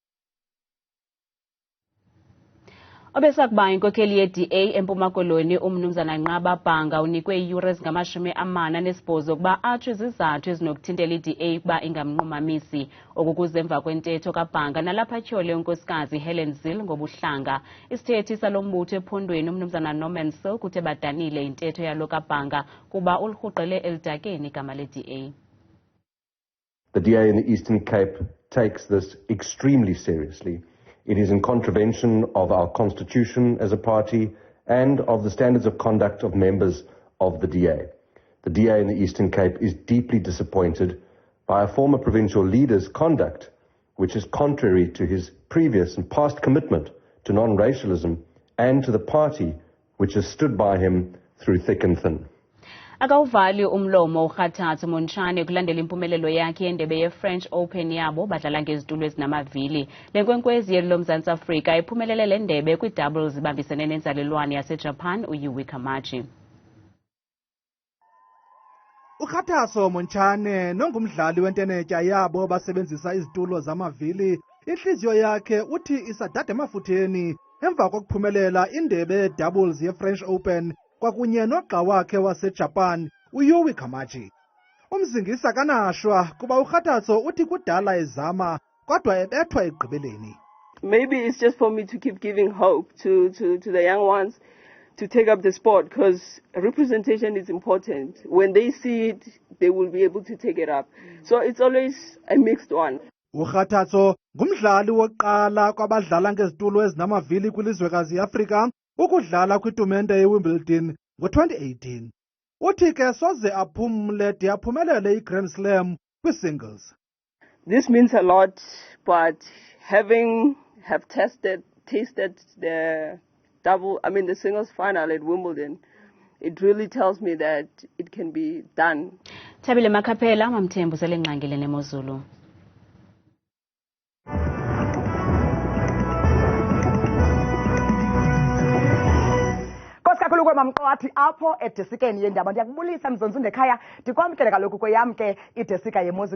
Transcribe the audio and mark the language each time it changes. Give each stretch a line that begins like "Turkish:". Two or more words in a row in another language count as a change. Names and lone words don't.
Xhosa: Obesakuba inkokheli ye-DA eMpuma Koloni uMnumzana Nqaba Bhanga unikwe iiyure ezingama-48 ukuba atsho izizathu ezinokuthintela i-DA ukuba ingamnqumamisi. Oku kuze emva kwentetho kaBhanga nalapha tyhole unkosikazi Helen Zille ngobuhlanga. Isithethi salo mbutho ephondweni uMnumzana Norman Silk uthe badanile intetho yalo kaBhanga kuba ulirhuqele elidakeni igama le-DA.
English: The DA in the Eastern Cape takes this extremely seriously. It is in contravention of our constitution as a party and of the standards of conduct of members of the DA. The DA in the Eastern Cape is deeply disappointed by a former provincial leader's conduct, which is contrary to his previous and past commitment to non-racialism and to the party which has stood by him through thick and thin.
Xhosa: Akawuvali umlomo uRhathathu Montshane kulandela impumelelo yakhe yendebe ye-French Open yabo badlala ngezitulo ezinamavili. Le nkwenkwezi yeli loMzantsi Afrika iphumelele le ndebe kwi-doubles ibambisene nenzalelwane yaseJapan ucimi-cimi. uRhathathu Montshane nongumdlali wentenetya yabo basebenzisa izitulo zamavili. Inhliziyo yakhe uthi isadada emafutheni emva kokuphumelela indebe ye-doubles ye-French Open kwakunye nogxa wakhe waseJapan ucimi-cimi. Umzingisa kanashwa kuba uRhathathu uthi kudala ezama kodwa ebethwa ekugqibeleni.
English: Maybe it's just for me to keep giving hope to the young ones to take up the sport, because representation is important. When they see it, they will be able to take it up. So it's always a mixed one.
Xhosa: uRhathathu ngumdlali wokuqala kwabadlala ngezitulo ezinamavili kwilizwekazi iAfrika ukudlala kwitumente yeWimbledon ngo-2018. Uthi ke soze aphumle de aphumelele iGrand Slam kwi-singles.
English: This means a lot, but have tasted the the singles final at Wimbledon, it really tells me that it can be done.
Xhosa: Thabile Makhaphela mamthembu selengqangile nemozulu. Kakhulu mamqwathi apho edesikeni yendaba ndiyakubulisa mzonzunde ekhaya ndikwamkele kaloku kweyam ke idesika yemozulu.